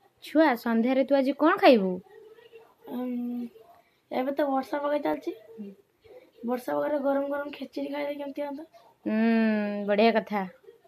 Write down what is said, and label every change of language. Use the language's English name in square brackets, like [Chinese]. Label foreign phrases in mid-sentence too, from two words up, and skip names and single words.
[Odia] ଛୁଆ ସନ୍ଧ୍ୟାରେ ତୁ ଆଜ କଣ ଖାଇବୁ? ଏବେ ତ ବର୍ଷା ପାଗ ଚାଲିଛି। ବର୍ଷା ପାଗରେ ଗରମ ଗରମ ଖେଚେଡ଼ି ଖାଇଲେ କେମିତି ହୁଅନ୍ତା? ବଢ଼ିଆ କଥା।